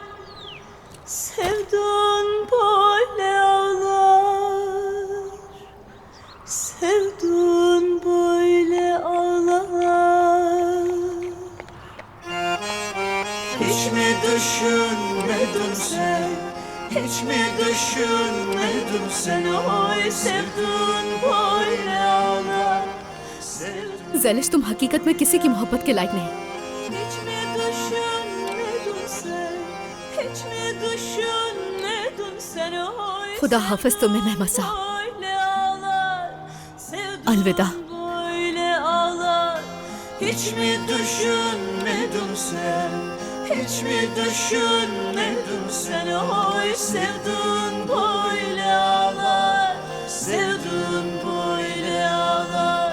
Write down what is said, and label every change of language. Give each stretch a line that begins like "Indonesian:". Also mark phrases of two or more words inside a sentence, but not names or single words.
Turkish: Sevdun böyle ağlar, sevdun böyle ağlar. Hiç mi düşünmedin sen? Hiç mi düşünmedin sen oy? Sevdun böyle ağlar, sevdun.
Urdu: زیلش، تم حقیقت میں کسی کی محبت کے لائق نہیں.
Turkish: Hiç mi düşünmedin sen? Hiç mi düşünmedin sen oy?
Urdu: خدا حافظ تمہیں محمد صاحب.
Turkish: Böyle ağlar, sevdun
Urdu: Alvida.
Turkish: böyle ağlar. Hiç mi düşünmedin sen? Hiç mi düşünmedin sen oy? Sevdun böyle ağlar, sevdun böyle ağlar.